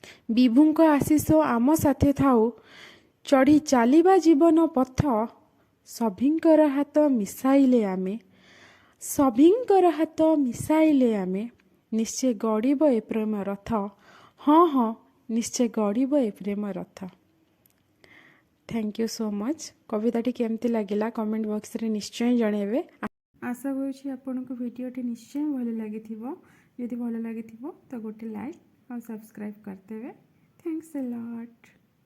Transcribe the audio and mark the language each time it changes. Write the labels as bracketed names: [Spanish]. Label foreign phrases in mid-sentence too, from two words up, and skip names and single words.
[Odia] ବିଭୁଙ୍କ ଆଶିଷ ଆମ ସାଥେ ଥାଉ, ଚଢ଼ି ଚାଲିବା ଜୀବନ ପଥ, ସଭିଙ୍କର ହାତ ମିଶାଇଲେ ଆମେ, ସଭିଙ୍କର ହାତ ମିଶାଇଲେ ଆମେ, ନିଶ୍ଚେ ଗଡ଼ିବ ଏ ପ୍ରେମ ରଥ। ହଁ, ହଁ, ନିଶ୍ଚେ ଗଡ଼ିବ ଏ ପ୍ରେମ ରଥ। [English] Thank you so much। [Odia] କବିତାଟି କେମିତି ଲାଗିଲା [English] comment boxରେ [Odia] ନିଶ୍ଚୟ ଜଣେଇବେ। ଆ-, ଆଶା କରୁଛି ଆପଣଙ୍କୁ ଭିଡ଼ିଓଟି ନିଶ୍ଚୟ ଭଲ ଲାଗିଥିବ। ଯଦି ଭଲ ଲାଗିଥିବ ତ ଗୋଟେ ଲାଇକ୍ ଆଉ ସବସ୍କ୍ରାଇବ୍ କରିଦେବେ। [English] Thanks a lot।